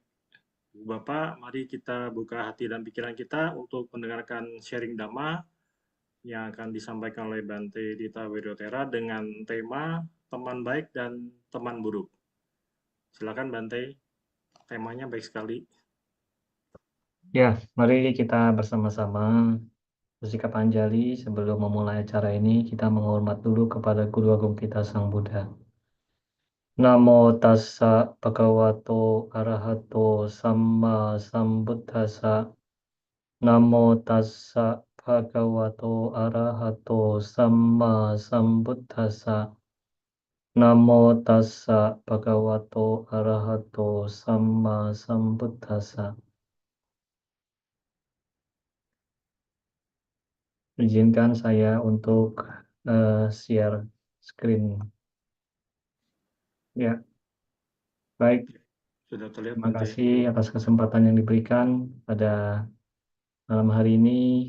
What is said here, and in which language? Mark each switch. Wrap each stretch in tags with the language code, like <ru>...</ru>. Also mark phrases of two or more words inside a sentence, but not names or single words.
<id>Ibu Bapak, mari kita buka hati dan pikiran kita untuk mendengarkan sharing Dhamma yang akan disampaikan oleh Bante Dita Wiryotera dengan tema teman baik dan teman buruk. Silakan Bante, temanya baik sekali. Ya, mari kita bersama-sama bersikap anjali sebelum memulai acara ini. Kita menghormat dulu kepada Guru Agung kita Sang Buddha.</id> <pi>Namo tassa bhagavato arahato samma sambuddhassa. Namo tassa bhagavato arahato samma sambuddhassa. Namo tassa bhagavato arahato samma sambuddhassa.</pi> <id>Izinkan saya untuk</id> <en>share screen.</en> <id>Ya, baik. Sudah terlihat Terima Bante. kasih atas kesempatan yang diberikan pada malam hari ini.</id>